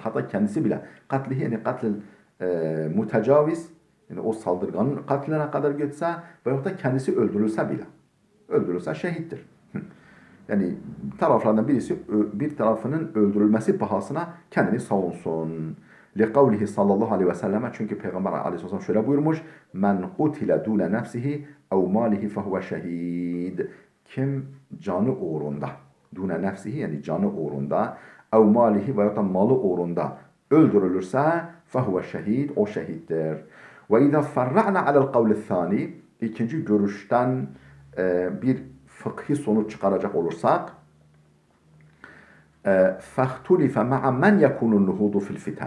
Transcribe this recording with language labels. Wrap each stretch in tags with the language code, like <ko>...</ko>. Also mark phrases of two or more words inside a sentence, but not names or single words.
<tr>Hatta kendisi bile katlihi yani katil mütecaviz yani o saldırganın katline kadar götürse veyahut da kendisi öldürülse bile. Öldürülse şehittir. Yani taraflardan birisi bir tarafının öldürülmesi pahasına kendini savunsun.</tr> <ar>لقوله صلى الله عليه وسلم</ar> <tr>çünkü Peygamber aleyhisselam şöyle buyurmuş</tr> <ar>من قتل دون نفسه أو ماله فهو شهيد.</ar> <tr>Kim canı uğrunda</tr> <ar>دون نفسه</ar> <tr>yani canı uğrunda</tr> <ar>أو ماله</ar> <tr>veyahut da malı uğrunda öldürülürse</tr> <ar>فهو شهيد</ar> <tr>o şehittir.</tr> <ar>وإذا فرعنا على القول الثاني</ar> <tr>ikinci görüşten bir fıkhi sonuç çıkaracak olursak</tr> <ar>فاختلف مع من يكون النهوض في الفتن.</ar>